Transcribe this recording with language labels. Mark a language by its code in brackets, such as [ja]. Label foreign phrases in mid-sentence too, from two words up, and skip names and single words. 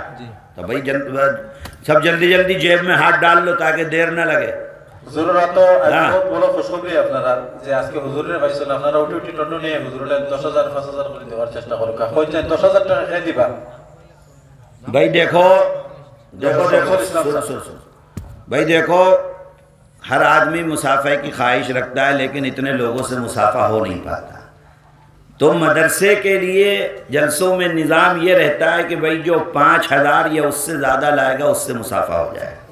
[ur] تو بھائی سب جلدی جلدی جیب میں ہاتھ ڈال لو تاکہ دیر نہ لگے۔ [bn] হুজুররা তো বহুত বড় খুশখবরি আপনারা যে আজকে হুজুরের পাইছেন, আপনারা উঠি উঠি টন্ড নিয়ে হুজুরলে 10,000 5,000 করে দেওয়ার চেষ্টা করুন। কইছেন 10,000 টাকা খেয়ে দিবা। [ur] بھائی دیکھو بھائی دیکھو، ہر آدمی مسافہ کی خواہش رکھتا ہے لیکن اتنے لوگوں سے مسافہ ہو نہیں پاتا۔ تو مدرسے کے لیے جلسوں میں نظام یہ رہتا ہے کہ بھائی جو 5,000 یا اس سے زیادہ لائے گا اس سے مسافہ ہو جائے گا۔